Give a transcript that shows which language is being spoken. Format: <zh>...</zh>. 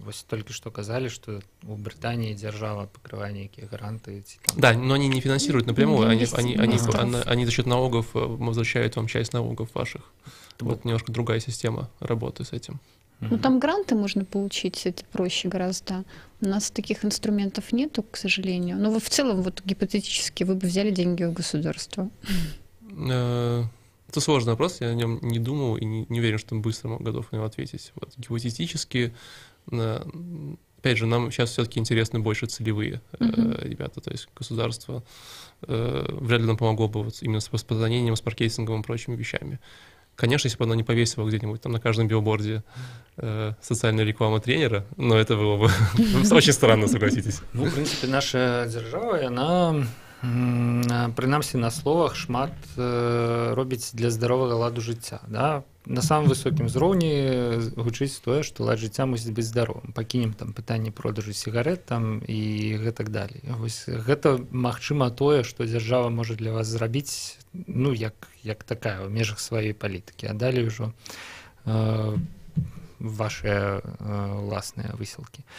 <be>Вось толькі што казалі, што у Брытаніі дзяржава пакрывае нейкія гранты.</be> <ru>Да, но они не финансируют напрямую, они за счет налогов возвращают вам часть налогов ваших. Вот немножко другая система работы с этим. Ну, там гранты можно получить, это проще гораздо. У нас таких инструментов нету, к сожалению. Но в целом, вот гипотетически, вы бы взяли деньги у государства. Это сложный вопрос, я о нем не думал и не уверен, что быстро готов на него ответить. Вот, гипотетически, опять же, нам сейчас все-таки интересны больше целевые ребята, то есть государство вряд ли нам помогло бы вот именно с распространением, с маркетингом и прочими вещами. Конечно, если бы оно не повесило где-нибудь там на каждом билборде социальную рекламу тренера, но это было бы очень странно, согласитесь. Ну, в принципе, наша держава, она...</ru> <be>Прынамсі на словах шмат робіць для здаровага ладу жыцця, да? на самым высокім узроўні гучыць тое, што лад жыцця мусіць быць здаровым. Пакінем там пытанне продажу сігарэт там і гэтак далей. Вось гэта магчыма тое, што дзяржава можа для вас зрабіць, ну як такая ў межах сваёй палітыкі, а далей ужо ваши ўласныя высілкі.</be>